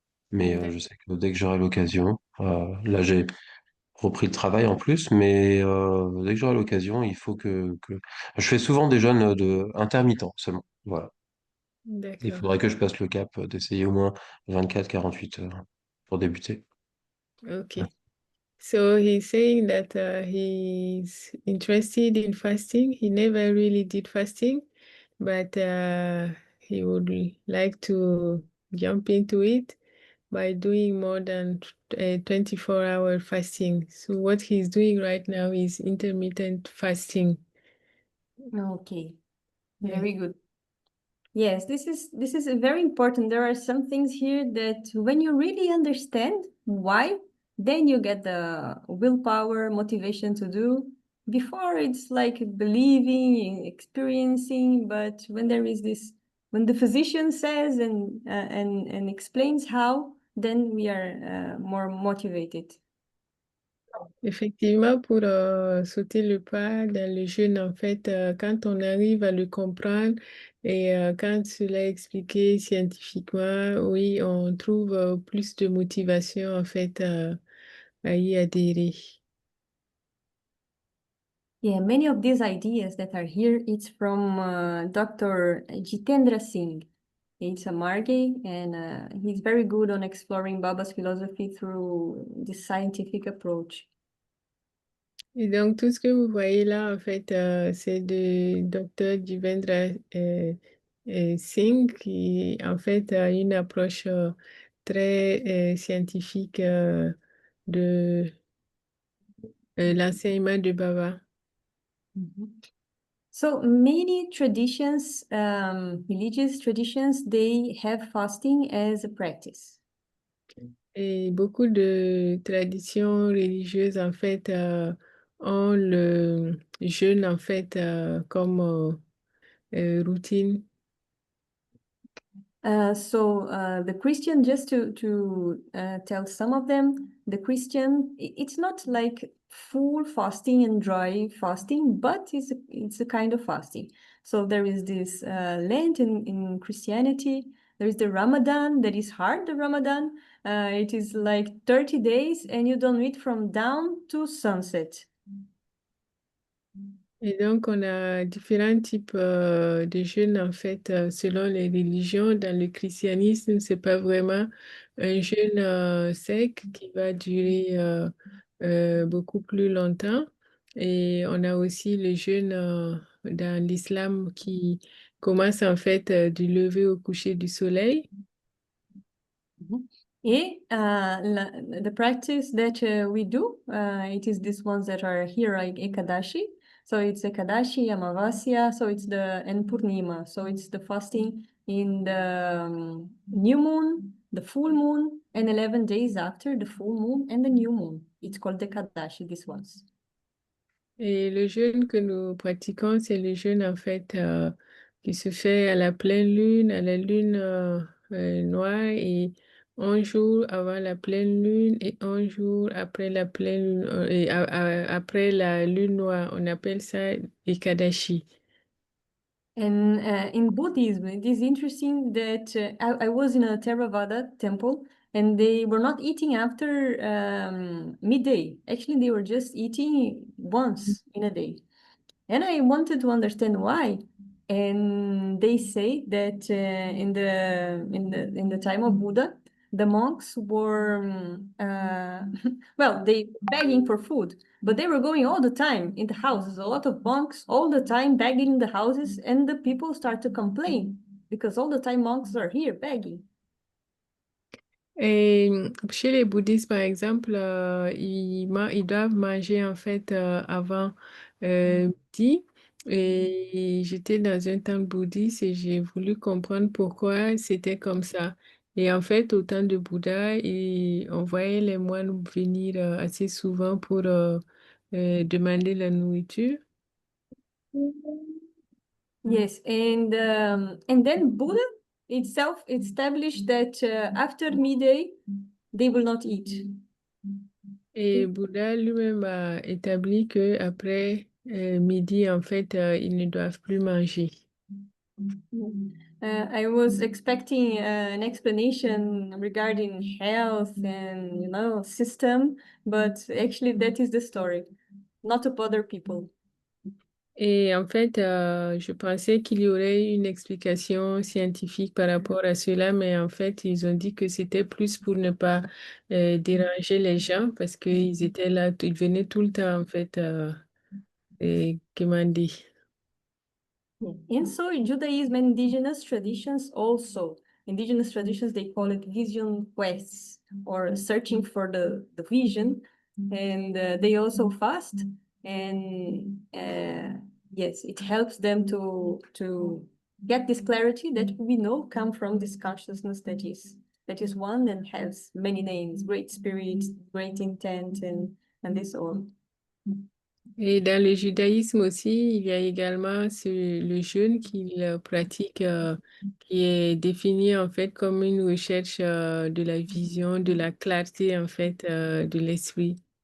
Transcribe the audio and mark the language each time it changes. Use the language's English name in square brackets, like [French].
[French] Mais je sais que dès que j'aurai l'occasion, là j'ai repris le travail en plus, mais dès que j'aurai l'occasion, il faut que... Je fais souvent des jeûnes intermittents seulement. Voilà. Il D'accord. faudrait que je passe le cap d'essayer au moins 24-48 heures pour débuter. [English] Okay. So he's saying that he's interested in fasting. He never really did fasting, but he would like to jump into it by doing more than 24-hour fasting. So what he's doing right now is intermittent fasting. Okay, Yeah. very good. Yes, this is very important. There are some things here that when you really understand why, then you get the willpower, motivation to do. Before it's like believing, experiencing, but when there is this, when the physician says and explains how, then we are more motivated. [French] Effectivement, pour sauter le pas dans le jeûne, en fait, quand on arrive à le comprendre et quand cela est expliqué scientifiquement, oui, on trouve plus de motivation, en fait, à y adhérer. [English] Yeah, many of these ideas that are here, it's from Dr. Jitendra Singh. It's a Margay, and he's very good on exploring Baba's philosophy through this scientific approach. [French] Et donc, tout ce que vous voyez là, en fait, c'est de Dr. Jivendra Singh qui, en fait, a une approche très scientifique de l'enseignement de Baba. [English] So many traditions, religious traditions, they have fasting as a practice. [French] Et beaucoup de traditions religieuses, en fait, ont le jeûne, en fait, comme routine. [English] The Christian, just to tell some of them, the Christian, it's not like full fasting and dry fasting, but it's a kind of fasting. So there is this Lent in Christianity. There is the Ramadan that is hard, the Ramadan. It is like 30 days and you don't eat from dawn to sunset. [French] Et donc, on a différents types de jeûnes, en fait, selon les religions. Dans le christianisme, c'est pas vraiment un jeûne sec qui va durer beaucoup plus longtemps. Et on a aussi le jeûne dans l'islam qui commence en fait du lever au coucher du soleil. [English] Et the practice that we do, it is these ones that are here, like Ekadashi. So it's Ekadashi, Amavasya, so it's and Purnima. So it's the fasting in the new moon, the full moon, and 11 days after the full moon and the new moon. It's called Ekadashi, these ones. [French] Et le jeûne que nous pratiquons, c'est le jeûne en fait qui se fait à la pleine lune, à la lune noire et 11 jours avant la pleine lune et 11 jours après la pleine lune et après la lune noire. On appelle ça Ekadashi. [English] And in Buddhism, it is interesting that I was in a Theravada temple and they were not eating after midday. Actually, they were just eating once in a day. And I wanted to understand why. And they say that in the time of Buddha, the monks were well, they begging for food, but they were going all the time in the houses. A lot of monks all the time begging in the houses, and the people start to complain because all the time monks are here begging. [French] Et chez les bouddhistes, par exemple, ils doivent manger en fait avant midi. Et j'étais dans un temple bouddhiste et j'ai voulu comprendre pourquoi c'était comme ça. Et en fait, au temps de Bouddha, on voyait les moines venir assez souvent pour demander la nourriture. [English] Yes, and then Buddha itself established that after midday they will not eat. [French] Et Bouddha lui-même a établi que après midi, en fait, ils ne doivent plus manger. [English] I was expecting an explanation regarding health and system, but actually that is the story, not to bother people. [French] Et en fait, je pensais qu'il y aurait une explication scientifique par rapport à cela, mais en fait, ils ont dit que c'était plus pour ne pas déranger les gens parce qu'ils étaient là, ils venaient tout le temps, en fait, et demander. [English] And so in Judaism and indigenous traditions also. Indigenous traditions, they call it vision quests or searching for the vision. And they also fast. And yes, it helps them to get this clarity that we know come from this consciousness that is one and has many names, great spirit, great intent, and this all. [French] Et dans le judaïsme aussi, il y a également le jeûne qu'ils pratiquent, qui est défini en fait comme une recherche de la vision, de la clarté en fait de l'esprit.